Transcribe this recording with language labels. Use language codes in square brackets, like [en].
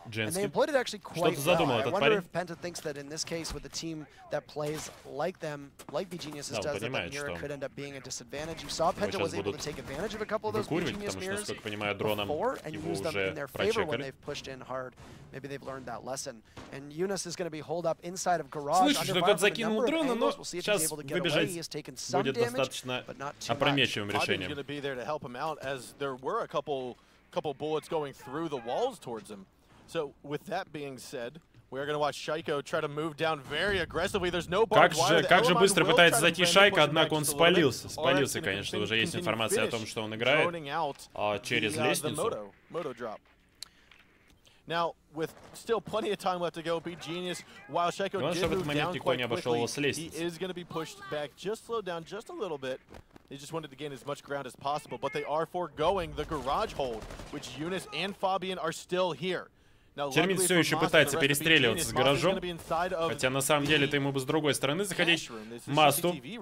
[en] And they employed it actually quite well. I wonder if PENTA thinks that in this case, with a team that plays like them, like beGenius does, that Miro could end up being a disadvantage. You saw PENTA was able to take advantage of a couple of those beGenius Miros before and use them in their favor when they've pushed in hard. Maybe they've learned that lesson. And Eunice is going to be holed up inside of Garage. [ru] Слышу, что тот закинул дрона, но сейчас выбежать будет достаточно опрометчивым решением. [en] Out as there were a couple bullets going through the walls towards him. So with that being said, we're going to watch Shaiko try to move down very aggressively. There's no bar. [ru] Как же быстро пытается зайти Шайка, однако он спалился. Спалился, конечно. Уже есть информация о том, что он играет через лестницу. [en] Now, with still plenty of time left to go, beGenius, while Shaiko did move down quite quickly, he is going to be pushed back, just slow down just a little bit. They just wanted to gain as much ground as possible, but they are foregoing the garage hold, which Eunice and Fabian are still here. [ru] Термит все еще пытается перестреливаться с гаражом, хотя на самом деле-то ему бы с другой стороны заходить. Масту.